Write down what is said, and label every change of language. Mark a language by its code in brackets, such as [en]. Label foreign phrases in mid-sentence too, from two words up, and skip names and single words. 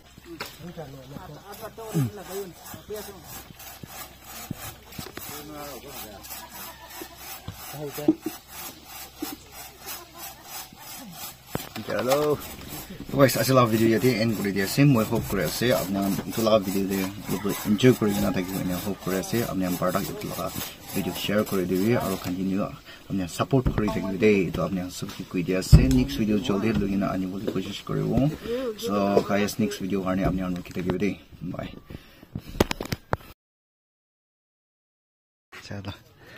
[nag] Hello. Guys, asila video yati end kuri dia sim moi hope kuri ase apna itula video de enjoy kuri na thaki ne hope kuri ase apna product itula video share kuri debi aro continue apna support kuri thaki de to apna subscribe kuri dia ase [en] next video [nag] joldi logina ani boli koshish koribo [en] so guys next video [nag] karne apna anu ki thaki de bye chalo